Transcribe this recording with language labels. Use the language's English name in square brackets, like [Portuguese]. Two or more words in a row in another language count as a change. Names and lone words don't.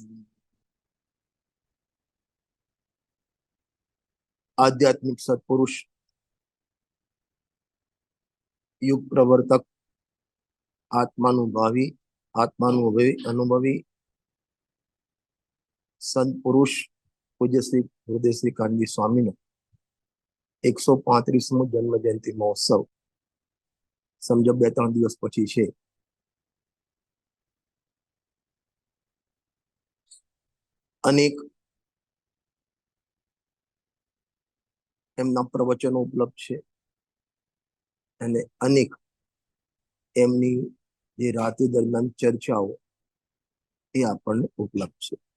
[Gujarati] આધ્યાત્મિક સત્પુરુષ, યુગ પ્રવર્તક, આત્માનુભવી અનુભવી સંત પુરુષ પૂજ્ય શ્રી હૃદય શ્રી કાનજી સ્વામી નો 135મો જન્મ જયંતિ મહોત્સવ સમજો 2-3 દિવસ પછી છે. અનેક એમના પ્રવચનો ઉપલબ્ધ છે અને અનેક એમની જે રાત્રિ દરમિયાન ચર્ચાઓ એ આપણને ઉપલબ્ધ છે.